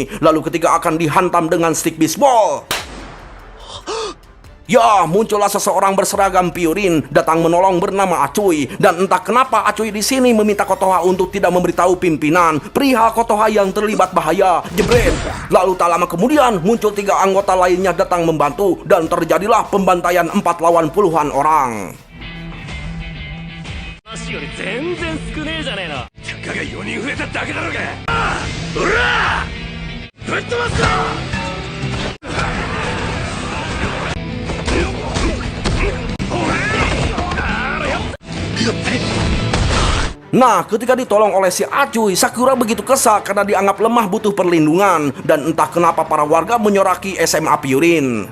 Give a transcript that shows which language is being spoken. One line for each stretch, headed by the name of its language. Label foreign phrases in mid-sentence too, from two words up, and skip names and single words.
Indonesian: Lalu ketika akan dihantam dengan stick bisbol, ya, muncullah seseorang berseragam Pyurin datang menolong bernama Acuy. Dan entah kenapa Acuy di sini meminta Kotoha untuk tidak memberitahu pimpinan perihal Kotoha yang terlibat bahaya. Jebret. Lalu tak lama kemudian muncul 3 anggota lainnya datang membantu dan terjadilah pembantaian 4 lawan puluhan orang.
Japanese: 足より全然少ねえじゃねえの。たかが4人増えただけだろうが。ほらぶっ飛ばすぞ。
Indonesian: Nah, ketika ditolong oleh si Acuy, Sakura begitu kesal karena dianggap lemah butuh perlindungan. Dan entah kenapa para warga menyoraki SMA Pyurin.